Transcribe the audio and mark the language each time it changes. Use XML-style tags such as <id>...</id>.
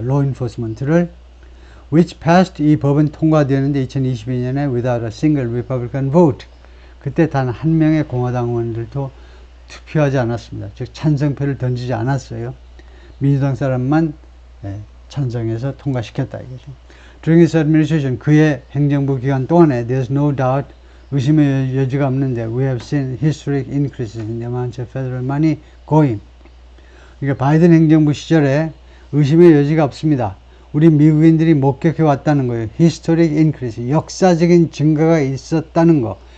<en>law enforcement를 which passed.</en> <ko>이 법은 통과되었는데 2022년에</ko> <en>without a single Republican vote.</en> <ko>그때 단 한 명의 공화당 의원들도 투표하지 않았습니다. 즉 찬성표를 던지지 않았어요. 민주당 사람만 찬성해서 통과시켰다 이거죠.</ko> <en>During his administration,</en> <ko>그의 행정부 기간 동안에</ko> <en>there's no doubt,</en> <ko>의심의 여지가 없는데</ko> <en>we have seen historic increases in the amount of federal money going.</en> <ko>그러니까 바이든 행정부 시절에 의심의 여지가 없습니다. 우리 미국인들이 목격해 왔다는 거예요.</ko> <en>historic increase,</en> <ko>역사적인 증가가 있었다는 거.</ko>